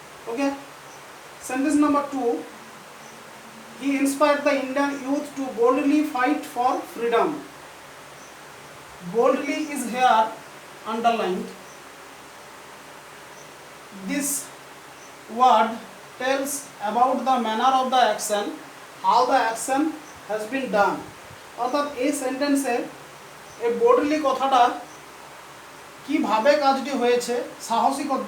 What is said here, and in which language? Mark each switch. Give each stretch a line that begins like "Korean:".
English: Okay, sentence number 2, he inspired the Indian youth to boldly fight for freedom. Boldly is here underlined. This word tells about the manner of the action, how the action has been done.
Bangla: অর্থাৎ এই সেন্টেন্সে এই boldly কথাটা কিভাবে কাজটি হয়েছে, সাহসিকতা।